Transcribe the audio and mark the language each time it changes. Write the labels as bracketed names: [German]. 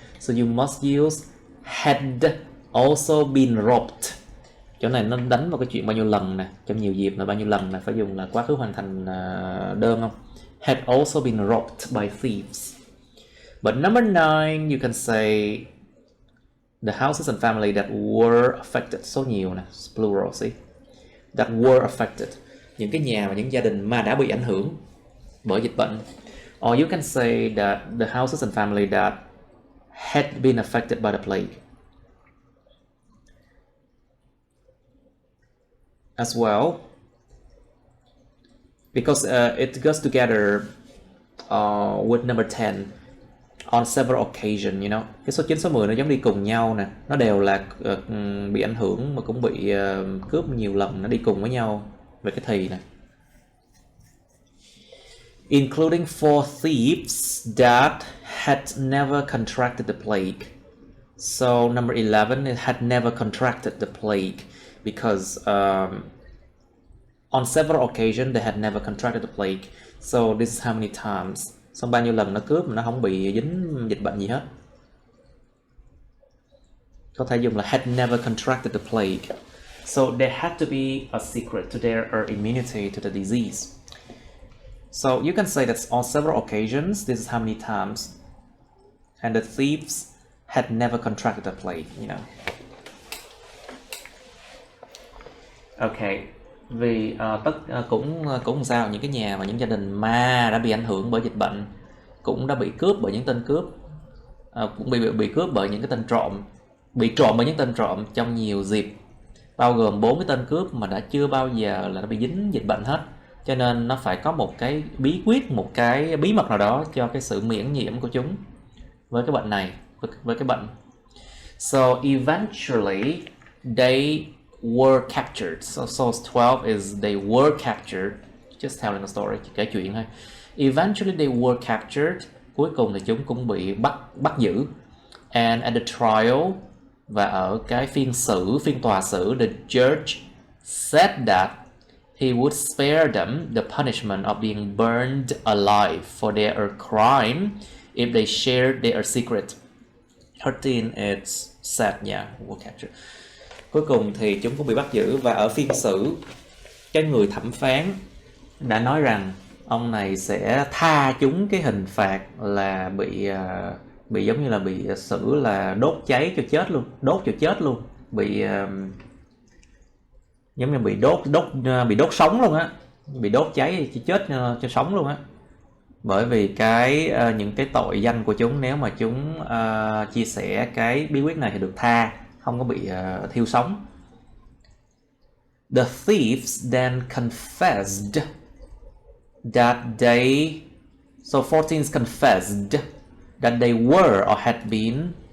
[English] So you must use had also been robbed. [Vietnamese] Chỗ này nó đánh vào cái chuyện bao nhiêu lần nè, trong nhiều dịp là bao nhiêu lần nè, phải dùng là quá khứ hoàn thành đơn không? [English] Had also been robbed by thieves. But number 9 you can say the houses and family that were affected. [Vietnamese] Số nhiều nè, [English] plural, see? That were affected. [Vietnamese] Những cái nhà và những gia đình mà đã bị ảnh hưởng bởi dịch bệnh. [English] Or you can say that the houses and family that had been affected by the plague. As well, because it goes together with number 10 on several occasions, you know. [Vietnamese] Cái số 9, số 10 nó giống đi cùng nhau nè, nó đều là bị ảnh hưởng mà cũng bị cướp nhiều lần, nó đi cùng với nhau về cái thì này. [English] Including 4 thieves that had never contracted the plague. So number 11, it had never contracted the plague because on several occasions they had never contracted the plague. So this is how many times. [Vietnamese] Xong bao nhiêu lần nó cướp mà nó không bị dính dịch bệnh gì hết. Có thể dùng là [English] had never contracted the plague. So there had to be a secret to their immunity to the disease. So you can say that on several occasions, this is how many times. And the thieves had never contracted the plague, you know. Okay. [Vietnamese] Vì cũng sao những cái nhà và những gia đình mà đã bị ảnh hưởng bởi dịch bệnh cũng đã bị cướp bởi những tên cướp, cũng bị cướp bởi những cái tên trộm, bị trộm bởi những tên trộm trong nhiều dịp, bao gồm 4 cái tên cướp mà đã chưa bao giờ là nó bị dính dịch bệnh hết, cho nên nó phải có một cái bí quyết, một cái bí mật nào đó cho cái sự miễn nhiễm của chúng với cái bệnh này, với cái bệnh. [English] So eventually they were captured. So source 12 is they were captured. Just telling a story, [Vietnamese] kể chuyện thôi. [English] Eventually they were captured. [Vietnamese] Cuối cùng thì chúng cũng bị bắt giữ. [English] And at the trial, [Vietnamese] và ở cái phiên tòa xử, [English] the judge said that he would spare them the punishment of being burned alive for their crime if they shared their secret. 13 it's said, yeah, were captured. [Vietnamese] Cuối cùng thì chúng cũng bị bắt giữ, và ở phiên xử, cái người thẩm phán đã nói rằng ông này sẽ tha chúng cái hình phạt là bị giống như là bị xử là đốt cháy cho chết luôn, bị giống như bị đốt sống luôn á, bị đốt cháy cho chết cho sống luôn á, bởi vì những cái tội danh của chúng. Nếu mà chúng chia sẻ cái bí quyết này thì được tha, không có bị thiêu sống. [English] The thieves then confessed that they, so 14 confessed that they were or had been.